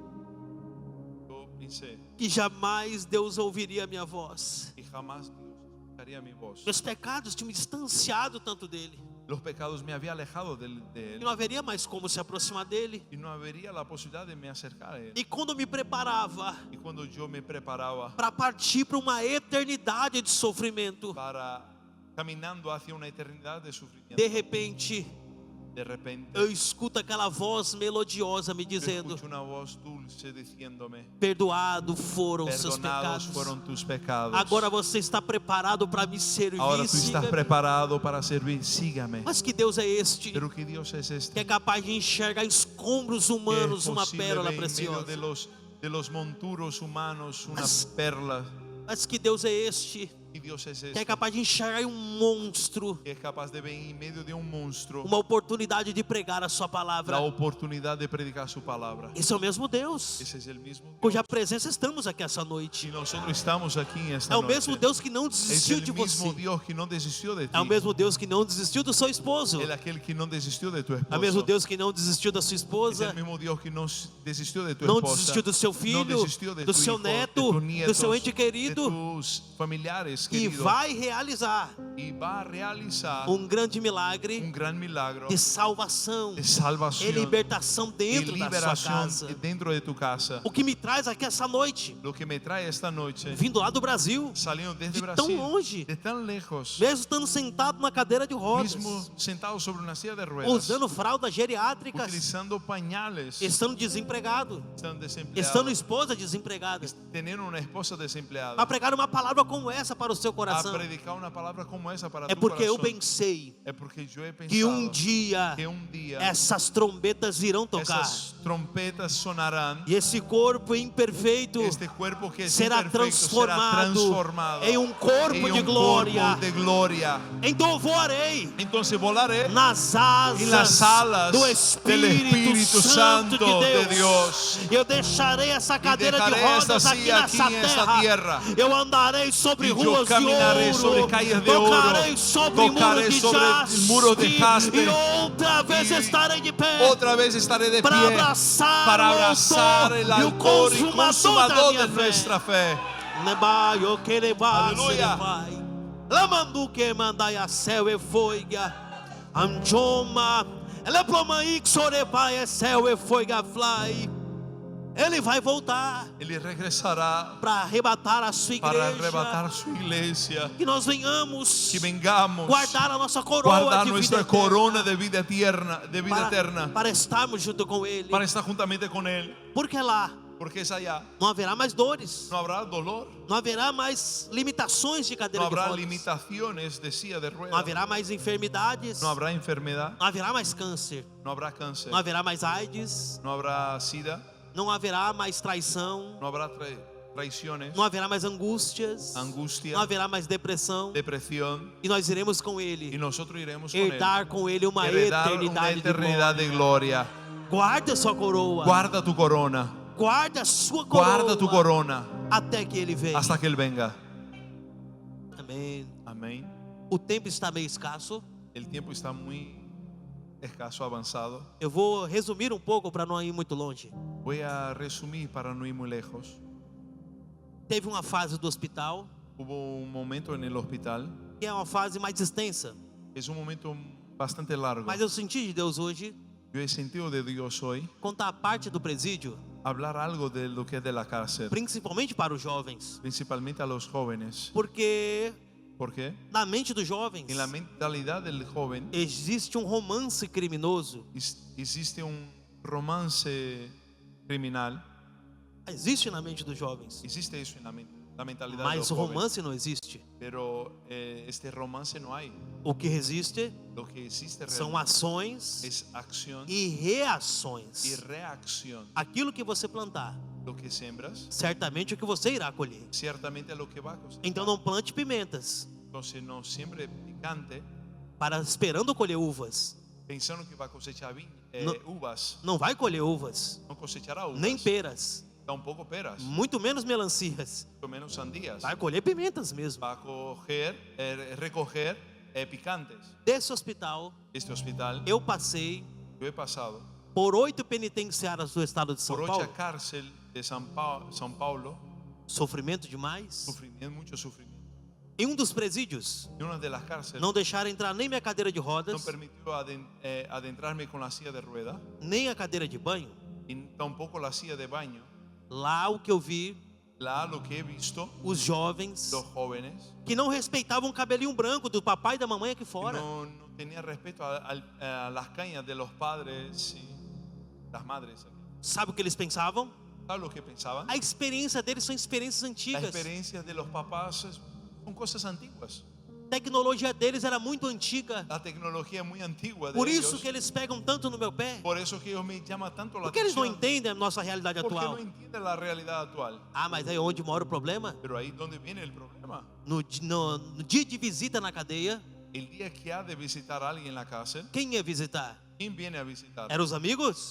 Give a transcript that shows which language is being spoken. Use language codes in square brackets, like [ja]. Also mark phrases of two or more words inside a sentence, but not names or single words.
[es] Yo pensé [pt] que jamais Deus ouviria a minha voz, [es] que jamás Dios escucharía mi voz. [pt] meus pecados tinham me distanciado tanto dele, [es] Los pecados me había alejado de [pt] e [es] él [pt] não haveria mais como se aproximar dele. [es] y no habría la posibilidad de me acercar a él. [pt] E quando me preparava [es] Y cuando yo me preparaba [pt] para partir para uma eternidade de sofrimento, [es] para caminando hacia una eternidad de sufrimiento, [pt] de repente [es] de repente [pt] eu escuto aquela voz melodiosa me [es] yo [pt] dizendo: [es] escucho una voz dulce diciéndome: [pt] perdoado foram os seus [es] perdonados [pt] pecados. [es] fueron tus pecados. [pt] Agora você está preparado para me servir. [es] Ahora tú estás [pt] Siga-me. [es] preparado para servir. Sígame. [pt] Mas que Deus é este [es] Pero que Dios es este [pt] que é capaz de enxergar escombros [es] que [pt] humanos [es] es [pt] uma [es] posible [pt] pérola [es] ver en medio [pt] preciosa. [es] de los monturos humanos una [pt] Mas- [es] perla. [pt] Mas que Deus é este [es] Y Dios es [pt] que é este capaz de enxergar monstro, [es] que es capaz de ver en medio de un monstruo [pt] uma oportunidade de pregar a sua palavra. [es] la oportunidad de predicar su palabra. [pt] Esse é o mesmo Deus [es] Ese es el mismo Dios. [pt] cuja presença estamos aqui essa noite. [es] Y nosotros estamos aquí en esta [pt] É o [es] noche. [pt] mesmo Deus que não [es] Es [pt] desistiu [es] el [pt] de [es] mismo [pt] você. [es] Dios que no desistió de ti. [pt] É o mesmo Deus que não desistiu do seu esposo. [es] Es aquel que no desistió de tu [pt] É o [es] esposo. [pt] mesmo Deus que não desistiu da sua [es] Es [pt] esposa. [es] el mismo Dios que no desistió de tu [pt] Não [es] esposa. [pt] desistiu do seu [es] No [pt] filho, [es] desistió de [pt] do [es] tu [pt] seu [es] hijo, [pt] neto, [es] de tus [pt] do [es] nietos, [pt] seu ente [es] de [pt] querido. [es] tus familiares [pt] E [es] queridos. [pt] vai realizar [es] Y va a realizar [pt] grande milagre [es] un gran milagro [pt] de salvação [es] de [pt] e [es] salvación [pt] libertação [es] y [pt] dentro da sua [es] liberación [pt] casa. [es] dentro de tu casa. [pt] O que me traz aqui essa noite, [es] Lo que me trae esta noche, [pt] vindo lá do Brasil, [es] saliendo desde [pt] de [es] Brasil, [pt] tão longe, [es] de tan lejos, [pt] mesmo estando sentado na cadeira de rodas, [es] mismo sentado sobre una silla de ruedas, [pt] usando fraldas geriátricas, [es] utilizando pañales, [pt] estando desempregado, [es] estando estando desempleados, [pt] esposa desempregada, [es] teniendo una esposa desempleada, [pt] para pregar uma palavra como essa para o seu [es] a [pt] coração. [es] predicar una palabra como esa para [pt] É [es] tu [pt] porque eu [es] corazón. [pt] pensei [es] Es porque yo he [pt] que [es] pensado [pt] dia [es] que un día [pt] essas trombetas irão tocar. [es] esas trompetas sonarán. [pt] E esse corpo imperfeito [es] Este cuerpo que es [pt] será [es] imperfecto será transformado [pt] em corpo [es] en [pt] de [es] un [pt] glória. [es] cuerpo de gloria. [pt] Então eu voarei [es] Entonces volaré [pt] nas [es] en las alas [pt] do [es] del [pt] Espírito Santo de [es] de [pt] Deus. [es] Dios. [pt] Eu deixarei essa cadeira de [es] dejaré esta [pt] rodas aqui [es] silla [pt] nessa [es] aquí en esta [pt] terra. [es] tierra. [pt] Eu andarei sobre [es] Y yo [pt] ruas de [es] caminaré sobre [pt] ouro. [es] calles de [pt] Tocarei [es] oro. [pt] sobre [es] Tocaré [pt] muros de [es] sobre muros de jaspe. [pt] E outra vez [es] Y [pt] estarei de pé. [es] Otra vez estaré de [pt] Para [es] pie [pt] abraçar [es] para [pt] o [es] abrazar el [pt] autor e o [es] autor y [pt] consumador [es] consumador [pt] da [es] de [pt] minha [es] nuestra fe. Nebaio que levai, [pt] Aleluia. vai. Lamandu que mandai a céu e foiga. Anjoma. Eleplomai que sorevai é céu e foiga fly. Ele vai voltar [es] Él regresará [pt] para arrebatar a sua [es] para [pt] igreja. [es] arrebatar su iglesia. [pt] Que nós venhamos [es] Que vengamos [pt] guardar a nossa coroa [es] guardar [pt] de [es] nuestra [pt] vida [es] corona de vida eterna, [pt] eterna, para estarmos junto com Ele. [es] para estar juntamente con Él. [pt] Porque lá [es] Porque es allá. [pt] não haverá mais dores. [es] No habrá dolor, [pt] Não haverá mais limitações de [es] no [pt] cadeira de [es] habrá [pt] rodas. [es] limitaciones de silla de [pt] Não [es] ruedas, [pt] haverá mais enfermidades. [es] no habrá enfermedad, [pt] Não haverá mais câncer. [es] no habrá cáncer, [pt] Não haverá mais AIDS. [es] no habrá sida, [pt] Não haverá mais traição. [es] no habrá traiciones, [pt] Não haverá mais angústias. [es] angustia, [pt] Não haverá mais depressão. [es] depresión. [pt] E nós iremos com [es] Y [pt] Ele. [es] nosotros iremos con Él. [pt] Herdar com Ele uma [es] Heredar una [pt] eternidade de [es] eternidad [pt] glória. [es] de gloria. [pt] Guarda sua coroa. [es] Guarda tu corona, [pt] Guarda a sua coroa. [es] guarda tu corona [pt] Até que Ele venha. [es] hasta que Él venga. [pt] Amém. [es] Amén. [pt] O tempo está meio escasso. [es] El tiempo está muy escaso, avanzado. [pt] Eu vou resumir um pouco para não ir muito longe. [es] Voy a resumir para no ir muy lejos. [pt] Teve uma fase do hospital, [es] Hubo un momento en el hospital, [pt] que é uma fase mais extensa. [es] es un momento bastante largo. [pt] Mas eu senti de Deus hoje [es] Yo he sentido de Dios hoy [pt] contar a parte do presídio [es] hablar algo de lo que es de la cárcel, [pt] principalmente para os jovens, [es] principalmente a los jóvenes. [pt] porque [es] ¿Por qué? [pt] na mente dos jovens [es] En la mentalidad del joven [pt] existe um romance criminoso, [es] existe un romance criminal. [pt] existe na mente dos jovens, [es] Existe eso en la mentalidad de [pt] mas [es] los [pt] o [es] jóvenes. [pt] romance não existe. [es] Pero este romance no hay. [pt] O que existe [es] Lo que existe [pt] são [es] realmente [pt] ações [es] es acción [pt] e reações. [es] y reacción. [pt] Aquilo que você plantar, [es] Lo que siembras, [pt] certamente é o que você irá colher. [es] ciertamente es lo que va a cosechar. [pt] Então não plante pimentas [es] Entonces no siempre picante [pt] para esperando colher uvas. [es] pensando que va a cosechar No. uvas. [pt] Não vai colher uvas, [es] No cosechará uvas. [pt] nem peras, [es] Tampoco peras. [pt] muito menos melancias. [es] Mucho menos sandías. [pt] Vai colher pimentas mesmo. [es] Va a recoger picantes. [pt] Desse hospital, [es] Este hospital, [pt] eu passei [es] yo he pasado [pt] por 8 penitenciárias do estado de São [es] por 8 [pt] Paulo. [es] cárceles de São Paulo, [pt] Sofrimento demais. [es] sufrimiento, mucho sufrimiento. [pt] Em um dos presídios, [es] Y una de las cárceles [pt] não deixaram entrar nem minha cadeira de [es] no [pt] rodas, [es] permitió adentrarme con la silla de rueda [pt] nem a cadeira de banho. [es] y tampoco la silla de baño. [pt] Lá o que eu vi, [es] Lo que he visto, [pt] os jovens [es] los jóvenes [pt] que não respeitavam o cabelinho branco do papai e da mamãe aqui [es] que [pt] fora. [es] no tenían respeto a las cañas de los padres y las madres. [pt] Sabe o que eles pensavam? [es] ¿Sabes lo que pensaban? [pt] A experiência deles são experiências [es] Las [pt] antigas. [es] experiencias de los papás son cosas antiguas. [pt] A tecnologia deles era muito antiga. [es] La tecnología es muy antigua de [pt] Por isso [es] ellos. [pt] que eles pegam tanto no meu pé. [es] Por eso que ellos me llaman tanto la [pt] Porque eles não [es] atención. [pt] entendem a nossa realidade [es] Porque no [pt] atual. [es] entienden la realidad actual. [pt] Ah, mas aí onde mora o problema? [es] Pero ahí donde viene el problema. [pt] No dia de visita na cadeia, [es] El día que ha de visitar a alguien en la cárcel, [pt] quem ia visitar? [es] ¿quién viene a visitar? [pt] Eram os amigos?